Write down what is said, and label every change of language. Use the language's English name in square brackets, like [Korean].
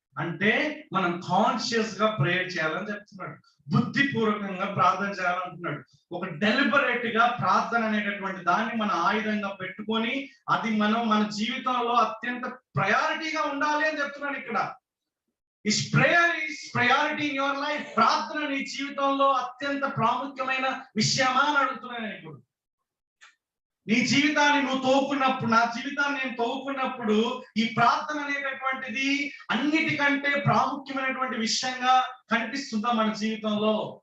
[Telugu] అంటే మనం కాన్షియస్ గా ప్రేయర్ చేయాలని చెప్తున్నాడు. బుద్ధిపూర్వకంగా ప్రార్థన చేయాలంటున్నాడు. ఒక డెలిబరేట్ గా ప్రార్థన అనేటటువంటి దాన్ని మన ఆయుధంగా పెట్టుకొని అది మన జీవితంలో అత్యంత ప్రయారిటీగా ఉండాలి అని చెప్తున్నాడు ఇక్కడ. [English] Is prayer is priority in your life? [Telugu] ప్రార్థన నీ జీవితంలో అత్యంత ప్రాముఖ్యమైన విషయమా అని అడుగుతున్నాను ఇప్పుడు. నీ జీవితాన్ని నువ్వు తవ్వుకున్నప్పుడు, నా జీవితాన్ని నేను తవ్వుకున్నప్పుడు ఈ ప్రార్థన అనేటటువంటిది అన్నిటికంటే ప్రాముఖ్యమైనటువంటి విషయంగా కనిపిస్తుందా మన జీవితంలో?